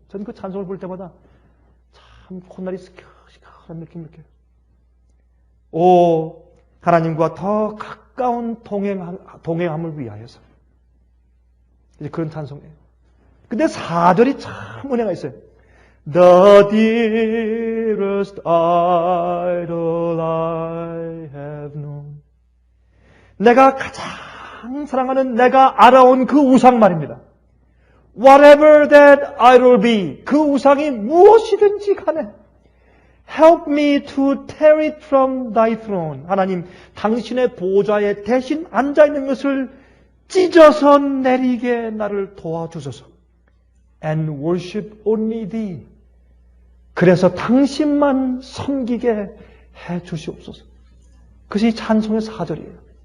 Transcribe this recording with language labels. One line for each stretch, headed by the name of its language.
Korean: 저는 그 찬송을 볼 때마다 참 콧날이 시큰시큰한 느낌을 느껴요. 오, 하나님과 더 가까운 동행함을 위하여서. 이제 그런 찬송이에요. 근데 4절이 참 은혜가 있어요.
English: The dearest idol I have known.
Korean: 내가 가장 사랑하는 내가 알아온 그 우상 말입니다.
English: Whatever that idol be.
Korean: 그 우상이 무엇이든지 간에
English: Help me to tear it from thy throne.
Korean: 하나님, 당신의 보좌에 대신 앉아있는 것을 찢어서 내리게 나를 도와주소서.
English: And worship only thee.
Korean: 그래서 당신만 섬기게 해 주시옵소서. 그것이 찬송의 4절이에요.